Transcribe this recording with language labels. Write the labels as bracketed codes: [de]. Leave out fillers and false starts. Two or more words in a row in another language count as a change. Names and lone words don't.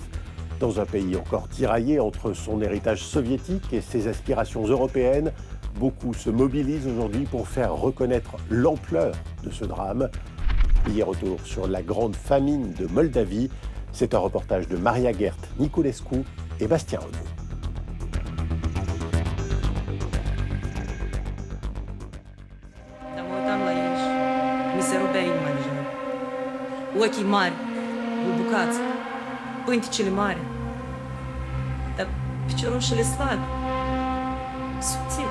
[fr] Dans un pays encore tiraillé entre son héritage soviétique et ses aspirations européennes, beaucoup se mobilisent aujourd'hui pour faire reconnaître l'ampleur de ce drame. Hier, retour sur la grande famine de Moldavie. C'est un reportage de Maria Gert Niculescu et Bastien Renaud. [ro] Ochii mari, bubucați, pânticele mari, dar piciorușele slabe, subțiri.